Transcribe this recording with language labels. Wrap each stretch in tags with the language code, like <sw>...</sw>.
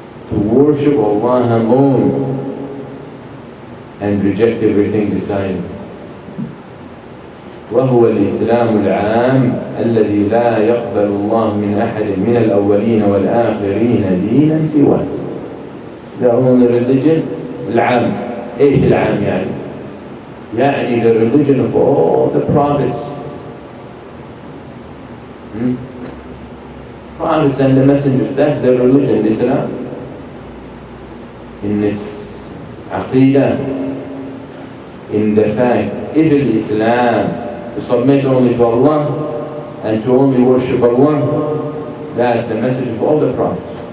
<en>To worship Allah alone and reject everything beside Him.</en> <ar>وهو الإسلام العام الذي لا يقبل الله من أحد من الأولين والآخرين دينا سواه.</ar> <en>It's the only religion العام.</en> <ar>إيش العام يعني؟ يعني</ar> <en>the religion of all the prophets. Prophets and the messengers, that's their religion, Islam. In its aqidah, in the fact, if Islam to submit only to Allah and to only worship Allah, that's the message of all the prophets.</en>